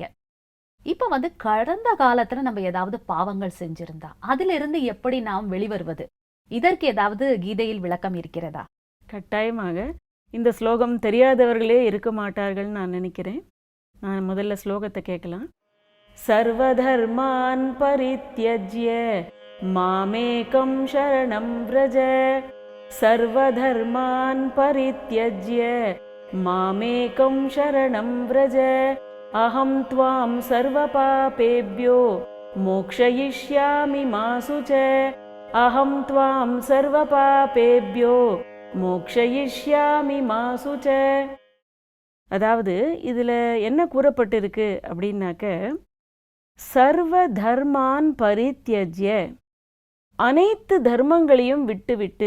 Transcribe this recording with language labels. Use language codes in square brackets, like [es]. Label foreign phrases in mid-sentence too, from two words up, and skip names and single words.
[ta] இப்ப கடந்த காலத்துல நம்ம ஏதாவது பாவங்கள் செஞ்சிருந்தா அதுல இருந்து எப்படி நாம் வெளிவருவது, இதற்கு ஏதாவது கீதையில் விளக்கம் இருக்கிறதா? கட்டாயமாக. இந்த ஸ்லோகம் தெரியாதவர்களே இருக்க மாட்டார்கள் நான் நினைக்கிறேன். நான் முதல்ல ஸ்லோகத்தை கேட்கலாம். [sa] सर्वधर्मान् परित्यज्य मामेकं शरणं व्रज. सर्वधर्मान् परित्यज्य मामेकं शरणं व्रज अहं त्वां सर्व पापेभ्यो मोक्षयिष्यामि मा शुचः अहं त्वां सर्व पापेभ्यो मोक्षयिष्यामि मा शुचः. [ta] அதாவது இதுல என்ன கூறப்பட்டிருக்கு அப்படின்னாக்க, [sa] सर्व धर्मान् परित्यज्य, [ta] அனைத்து தர்மங்களையும் விட்டுவிட்டு.